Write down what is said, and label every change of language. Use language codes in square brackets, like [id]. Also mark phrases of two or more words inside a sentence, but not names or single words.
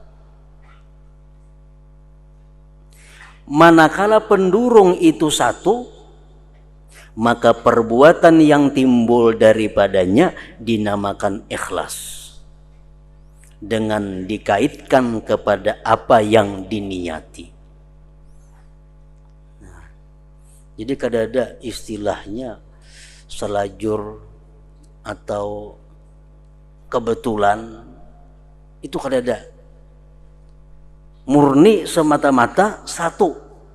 [id] Manakala pendorong itu satu, maka perbuatan yang timbul daripadanya dinamakan ikhlas, dengan dikaitkan kepada apa yang diniati. [bjn] Nah, jadi kada ada istilahnya selajur atau kebetulan, itu kada ada. [id] Murni semata-mata satu.